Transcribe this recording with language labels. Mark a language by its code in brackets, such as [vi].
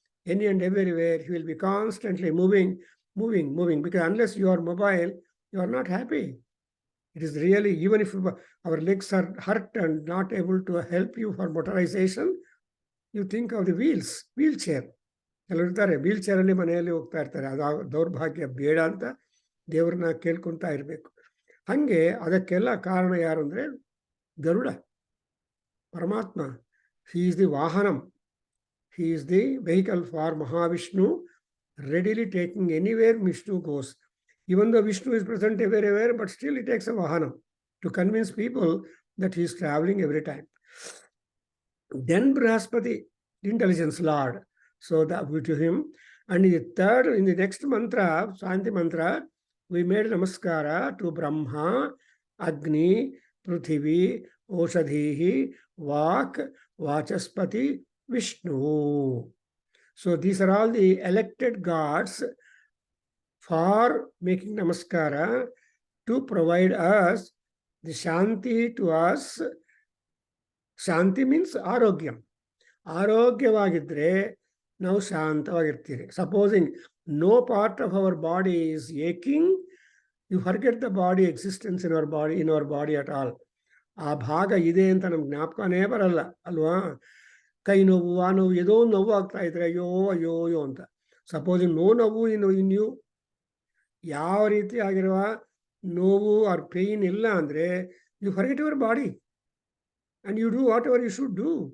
[en] Any and everywhere, he will be constantly moving, because unless you are mobile, you are not happy. It is really, even if our legs are hurt and not able to help you for motorization, you think of the wheelchair. [kn] ಕೆಲವರು ಇರ್ತಾರೆ ವೀಲ್ಚೇರಲ್ಲಿ ಮನೆಯಲ್ಲಿ ಹೋಗ್ತಾ ಇರ್ತಾರೆ. ಅದು ದೌರ್ಭಾಗ್ಯ, ಬೇಡ ಅಂತ ದೇವ್ರನ್ನ ಕೇಳ್ಕೊತಾ ಇರಬೇಕು. ಹಾಗೆ ಅದಕ್ಕೆಲ್ಲ ಕಾರಣ ಯಾರು ಅಂದರೆ ಗರುಡ ಪರಮಾತ್ಮ. [en] He is the ವಾಹನಂ, he is the vehicle for Mahavishnu, readily taking anywhere Vishnu goes. Even though Vishnu is present everywhere, but still it takes a vahanam to convince people that he is traveling every time. Then Brahaspati, intelligence Lord. So that to him. And in the next mantra, Shanti mantra, we made namaskara to Brahma, Agni, Pruthivi, Oshadhihi, Vak, Vachaspati, Vishnu. So these are all the elected gods for making namaskara to provide us the shanti to us. Shanti means arogyam. [kn] ಆರೋಗ್ಯವಾಗಿದ್ದರೆ ನಾವು ಶಾಂತವಾಗಿರ್ತೀರಿ. [en] Supposing no part of our body is aching, you forget the body existence in our body at all. [kn] ಆ ಭಾಗ ಇದೆ ಅಂತ ನಮ್ಗೆ ಜ್ಞಾಪಕನೇ ಬರಲ್ಲ ಅಲ್ವಾ? ಕೈ ನೋವು, ಆ ನೋವು, ಏನೋ ನೋವು ಆಗ್ತಾ ಇದ್ರೆ ಅಯ್ಯೋ ಅಯ್ಯೋ ಅಯ್ಯೋ ಅಂತ. [en] supposing ನೋವು in you, [kn] ಯಾವ ರೀತಿ ಆಗಿರುವ ನೋವು [en] Or pain ಇಲ್ಲ ಅಂದರೆ you forget your body and you do whatever you should do.